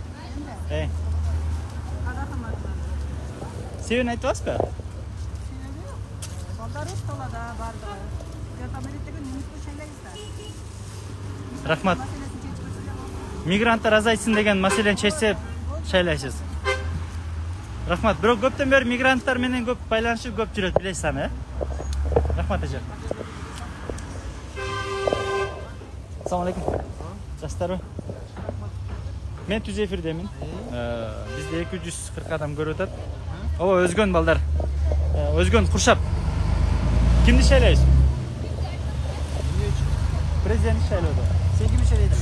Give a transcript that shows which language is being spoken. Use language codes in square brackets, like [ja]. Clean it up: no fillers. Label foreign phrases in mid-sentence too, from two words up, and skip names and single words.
[kk] Себебін айтып аласыз ба? Рахмат. Мигранттар азайтсын деген мәселені шешсе шайлайсыз. Рахмат. [ky] Бирок көптөн бери мигранттар менен көп байланышып көп жүрөт, билесиз аны, Рахмат эже. [uz] Assalomu alaykum. [ky] Жастарбы? Мен түз эфирдемин. Бизде 240 адам көрүп атат. Ооба, өзгөн балдар. Өзгөн Куршап. Кимди шайлайсыз? Президент шайлоодо. Сен кимди шайлайсың?